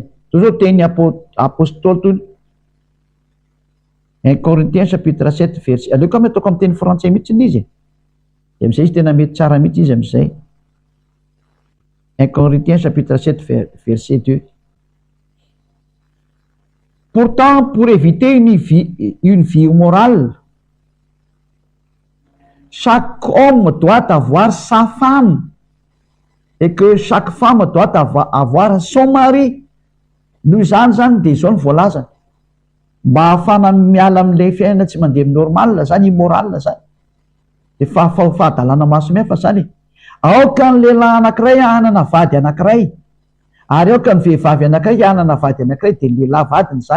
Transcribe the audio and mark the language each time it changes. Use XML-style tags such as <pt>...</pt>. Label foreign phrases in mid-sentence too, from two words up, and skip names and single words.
<mg>To zao teny apôstôly toy</mg> <fr>un Corinthiens chapitre 7 verset</fr> <mg>aleoko amy ataoko amin'ny teny frantsay mihitsy izy dia am'izay izy tena mety tsara mihitsy izy am'izay.</mg> <fr>Un Corinthiens chapitre 7 verset 2. Pourtant, pour éviter une vie immorale, chaque homme doit avoir sa femme et que chaque femme doit avoir son mari.</fr> <mg>Noho izany zany dia izao ny voalaza mba hahafana miala amin'ilay fiainana tsy mandeha normal zany immoral zany dia fahadalana masomefa zany. Aoka ny lehilahy anankiray hanana vady anankiray ary aoka ny vehivavy anankiray hanana vady anankiray dia lehilahy vadiny zany.</mg>